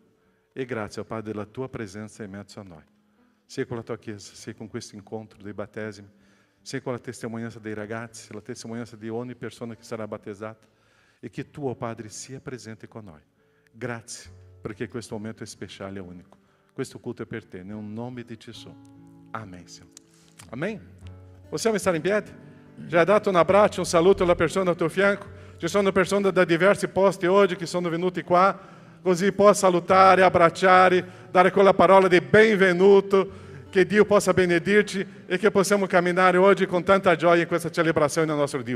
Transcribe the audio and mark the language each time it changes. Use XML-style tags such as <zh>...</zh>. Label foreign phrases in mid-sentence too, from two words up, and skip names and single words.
<it>E grazie, Padre, della tua presenza in mezzo a noi. Sia con la tua Chiesa, sia con questo incontro dei battesimi, sia con la testimonianza dei ragazzi, la testimonianza di ogni persona che sarà battezzata, e che tu, oh Padre, sia presente con noi. Grazie, perché questo momento è speciale e unico. Questo culto è per te, nel nome di Gesù.</it> <pt>Amém, Senhor. Amém?</pt> <it>Possiamo stare in piedi? Já dato un abbraccio, un saluto alla persona al tuo fianco? Ci sono persone da diversi posti oggi che sono venuti qua, così possa salutare, abbracciare, dare quella parola di benvenuto, che Dio possa benedirci e che possiamo camminare oggi con tanta gioia in questa celebrazione del nostro Dio.</it>